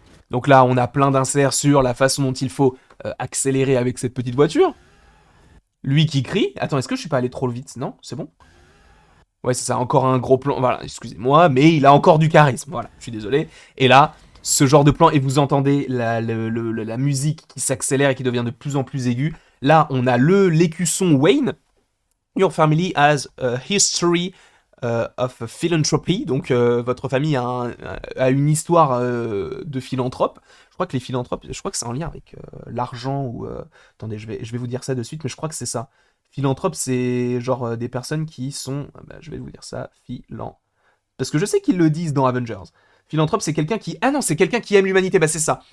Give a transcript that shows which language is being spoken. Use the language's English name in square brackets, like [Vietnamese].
[French] Donc là, on a plein d'inserts sur la façon dont il faut accélérer avec cette petite voiture. Lui qui crie. Attends, est-ce que je suis pas allé trop vite? Non, c'est bon? Ouais, c'est ça, encore un gros plan. Voilà, excusez-moi, mais il a encore du charisme. Voilà, je suis désolé. Et là, ce genre de plan, et vous entendez la musique qui s'accélère et qui devient de plus en plus aiguë. Là, on a l'écusson Wayne. [English] Your family has a history of philanthropy. [French] Donc, votre famille a une histoire de philanthrope. Je crois que les philanthropes, je crois que c'est en lien avec l'argent ou... attendez, je vais vous dire ça de suite, mais je crois que c'est ça. Philanthrope, c'est genre des personnes qui sont... bah, je vais vous dire ça. Philanthrope. Parce que je sais qu'ils le disent dans Avengers. Philanthrope, c'est quelqu'un qui... Ah non, c'est quelqu'un qui aime l'humanité. Bah c'est ça.